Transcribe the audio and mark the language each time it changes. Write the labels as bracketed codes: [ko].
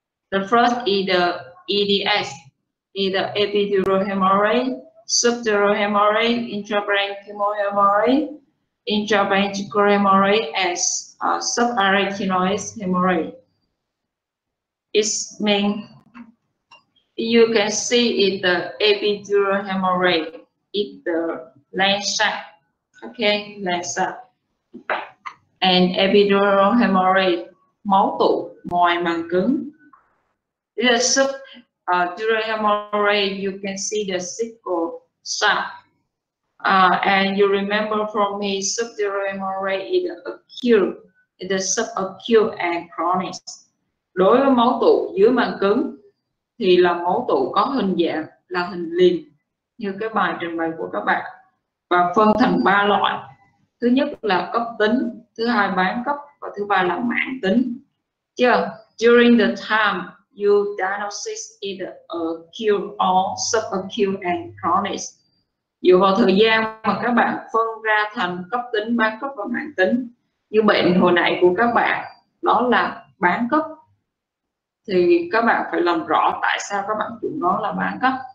[en] The first is the EDS, is the epidural hemorrhage, subdural hemorrhage, intraparenchymal hemorrhage, intraventricular hemorrhage, and subarachnoid hemorrhage. It means you can see it the epidural hemorrhage, it's the left side, okay, left side. And epidural hemorrhage, [vi] máu tụ ngoài màng cứng. [en] The subdural hemorrhage, you can see the sickle side. And you remember from me, subdural hemorrhage is acute, the subacute and chronic. [vi] Đối với máu tụ dưới màng cứng thì là máu tụ có hình dạng là hình liềm như cái bài trình bày của các bạn, và phân thành 3 loại. Thứ nhất là cấp tính, thứ hai bán cấp, và thứ ba là mãn tính. Chưa? [en] During the time you diagnosis either acute or subacute and chronic. [vi] Dựa vào thời gian mà các bạn phân ra thành cấp tính, bán cấp và mãn tính. Như bệnh hồi nãy của các bạn đó là bán cấp, thì các bạn phải làm rõ tại sao các bạn chọn nó là bán cấp.